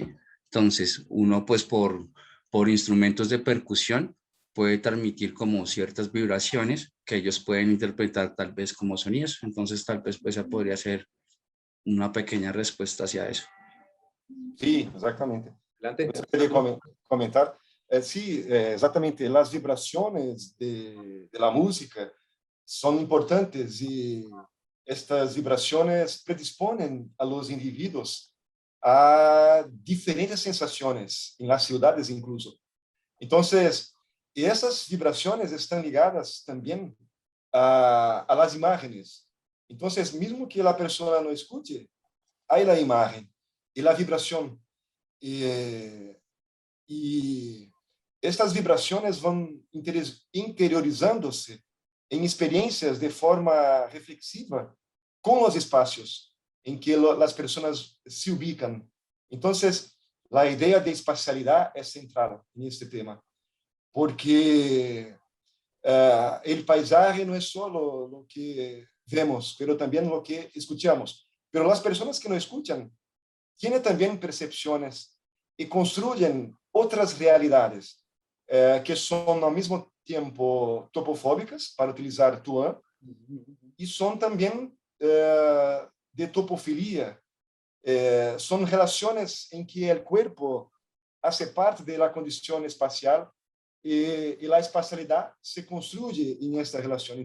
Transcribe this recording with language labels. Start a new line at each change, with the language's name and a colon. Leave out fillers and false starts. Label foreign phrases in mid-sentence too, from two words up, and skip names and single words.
Spanish: Entonces, uno pues por instrumentos de percusión puede transmitir como ciertas vibraciones que ellos pueden interpretar tal vez como sonidos, entonces tal vez esa podría ser una pequeña respuesta hacia eso. Sí, exactamente. Adelante.
Portuguese: Eu queria comentar. Sí, exatamente. As vibrações
Spanish: de la música
Portuguese: são importantes e estas vibrações predispõem
Spanish: a los
Portuguese: indivíduos a diferentes sensações,
Spanish: em las ciudades incluso.
Portuguese: Então, essas vibrações estão ligadas também
Spanish: a las imágenes.
Portuguese: Então, mesmo que a pessoa não escute, há a imagem e a vibração. E estas vibrações vão interiorizando-se em experiências de forma reflexiva com os espaços em que as pessoas se ubicam. Então, a ideia de espacialidade é central neste tema, porque o paisaje não é só o que vemos, mas também o que escuchamos.
Spanish: Pero
Portuguese: as pessoas que não escutam têm também percepções
Spanish: e construyen otras realidades que son al mismo tiempo topofóbicas, para utilizar Tuan, y son también de topofilia. Son relaciones en que el cuerpo hace parte de la condición espacial y la espacialidad se construye en esta relación.